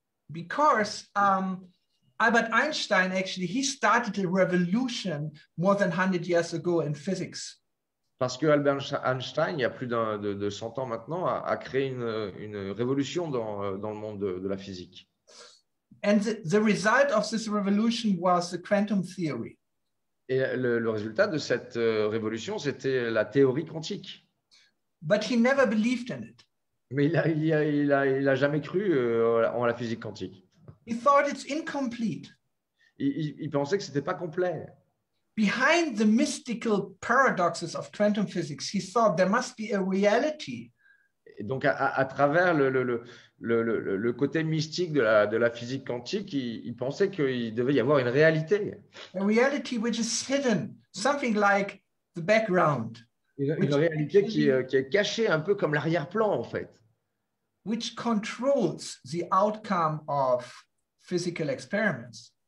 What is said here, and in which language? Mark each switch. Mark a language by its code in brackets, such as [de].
[en] Because Albert Einstein, actually, he started a revolution more than 100 years ago in physics. [fr] Parce que Albert Einstein, il y a plus de 100 ans maintenant, a créé une révolution dans le monde de la physique. [en] And the result of this revolution was the quantum theory. [fr] Et le résultat de cette révolution, c'était la théorie quantique. [en] But he never believed in it. [fr] Mais il a jamais cru en la physique quantique. [en] He thought it's incomplete. [fr] Il pensait que c'était pas complet. [en] Behind the mystical paradoxes of quantum physics, he thought there must be a reality. [fr] Et donc, à travers le côté mystique de la physique quantique, il pensait qu'il devait y avoir une réalité. [en] A reality which is hidden, something like the background. [fr] Une réalité qui est cachée un peu comme l'arrière-plan, en fait. [en] Which controls the outcome of physical experiments.